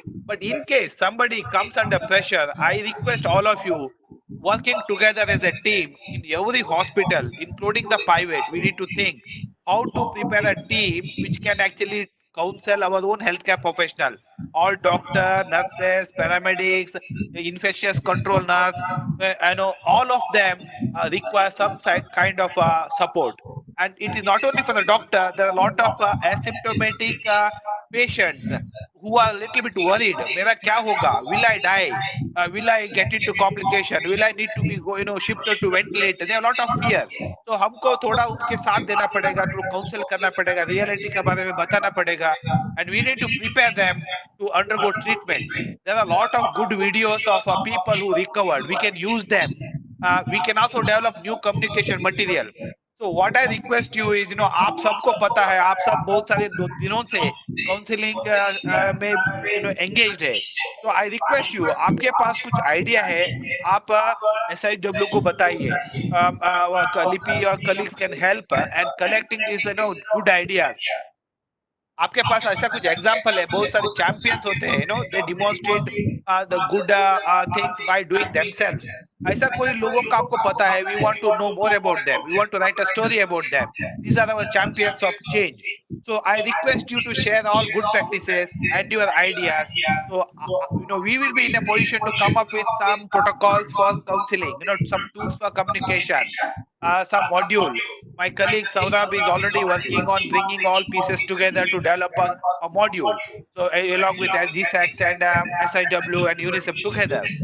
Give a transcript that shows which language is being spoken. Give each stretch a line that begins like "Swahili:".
English: But in case somebody comes under pressure, I request all of you working together as a team in every hospital, including the private, we need to think how to prepare a team which can actually counsel our own healthcare professional, all doctor, nurses, paramedics, infectious control nurse, all of them require some kind of support. And it is not only for the doctor, there are a lot of asymptomatic patients who are a little bit worried.
Hindi: Mera kya hoga?
English: Will I die? Will I get into complication? Will I need to be shifted to ventilator? There are a lot of fear.
Hindi: तो हमको थोड़ा उनके साथ देना पड़ेगा, थोड़ा council करना पड़ेगा, रियलिटी के बारे में बताना पड़ेगा,
English: and we need to prepare them to undergo treatment. There are a lot of good videos of people who recovered. We can use them. We can also develop new communication material. So what I request you is,
Hindi: आप सबको पता है, आप सब बहुत सारे दिनों से काउंसलिंग में एंगेज्ड है.
English: So I request you,
Hindi: आपके पास कुछ आइडिया है, आप SIW को बताइए.
English: Lipi or colleagues can help and collecting these good ideas.
Hindi: आपके पास ऐसा कुछ एग्जाम्पल है, बहुत सारे चैंपियंस होते हैं,
English: They demonstrate the good things by doing themselves.
Hindi: ऐसा कोई लोगों का आपको पता है,
English: We want to know more about them, we want to write a story about them. These are our champions of change. So I request you to share all good practices and your ideas. So we will be in a position to come up with some protocols for counseling, some tools for communication, some module. My colleague Saurabh is already working on bringing all pieces together to develop a module. So along with GSACS and SIW and UNICEF together.